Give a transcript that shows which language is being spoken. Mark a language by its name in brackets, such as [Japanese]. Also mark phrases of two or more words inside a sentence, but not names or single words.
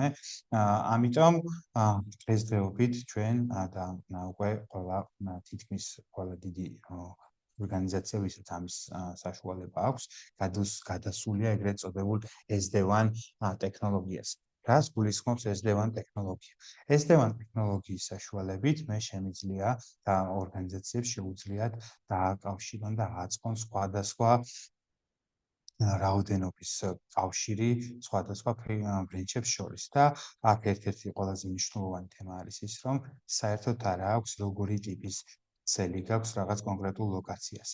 [Georgian] ამიტომ დღესდღეობით ჩვენ და უკვე ყველა თითქმის ყველა დიდი ორგანიზაცია, ვისაც ამის საშუალება აქვს, გადასულია ეგრეთ წოდებულ SD-WAN ტექნოლოგიას. რას გულისხმობს SD-WAN ტექნოლოგია? SD-WAN ტექნოლოგიის საშუალებით მე შემიძლია და ორგანიზაციებს შეუძლიათ დააკავშირონ და აწყონ სხვადასხვა რაოდენობის კავშირი სხვადასხვა ბრენჩებს შორის და აქ ერთ-ერთი ყველაზე მნიშვნელოვანი თემა არის ის, რომ საერთოდ არ აქვს როგორი ტიპის ქსელი გაქვს რაღაც კონკრეტულ ლოკაციას.